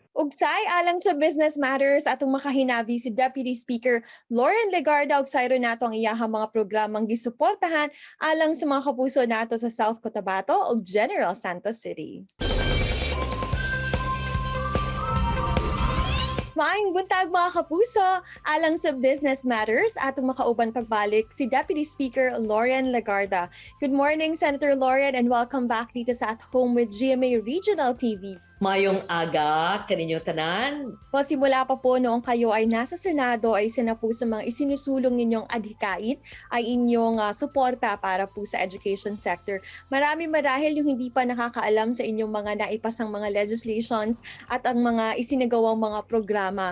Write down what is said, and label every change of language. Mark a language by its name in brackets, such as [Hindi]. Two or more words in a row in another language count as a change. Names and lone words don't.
[Cebuano] Ugsay alang sa Business Matters atong makahinabi si Deputy Speaker Lauren Legarda ug sayro nato ang iyahang mga programang gisuportahan alang sa mga kapuso nato sa South Cotabato ug General Santos City. Maayong buntag mga kapuso, alang sa Business Matters atong makauban pagbalik si Deputy Speaker Lauren Legarda. [English] Good morning Senator Lauren and welcome back [Filipino] dito sa [English] At Home with GMA Regional TV. [Cebuano] Mayong aga kaninyo tanan. [Filipino] Well, simula pa po noong kayo ay nasa Senado ay isa na po sa mga isinusulong ninyong adhikain ay inyong suporta para po sa [English] education sector. [Filipino] Marami marahil yung hindi pa nakakaalam sa inyong mga naipasang mga legislations at ang mga isinagawang mga programa.